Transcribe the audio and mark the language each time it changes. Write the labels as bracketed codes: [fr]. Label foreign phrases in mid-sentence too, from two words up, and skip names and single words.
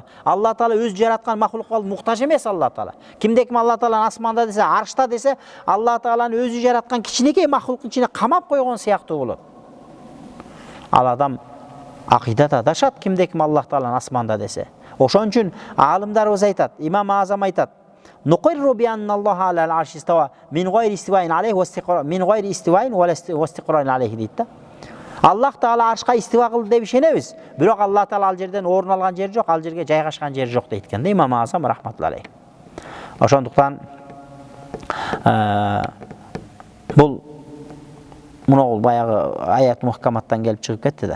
[ky] Алла Таала өз жараткан махлукка муктаж эмес Алла Таала. Кимде ким Алла Тааланы асманда десе, аршта десе, Алла Тааланы өзү жараткан кичинекей махлуктун ичине камап койгон сыяктуу болот. Ал адам акыйдада адашат, кимде ким Аллах Тааланы асманда десе. Ошон үчүн аалымдарыбыз айтат, Имам Азам айтат: [ar] "نقر بأن الله على العرش استوى من غير استواء عليه واستقرار من غير استواء واستقرار عليه" [ky] дейт да. Аллах Таала аршка истива кылды деп ишенебиз, бирок Алла Таала ал жерден орун алган жери жок, ал жерге жайгашкан жери жок дейт экен да Имам Азам [ar] رحمة الله عليه. [ky] Ошондуктан бул муногул баягы аят мухкаматтан келип чыгып кетти да.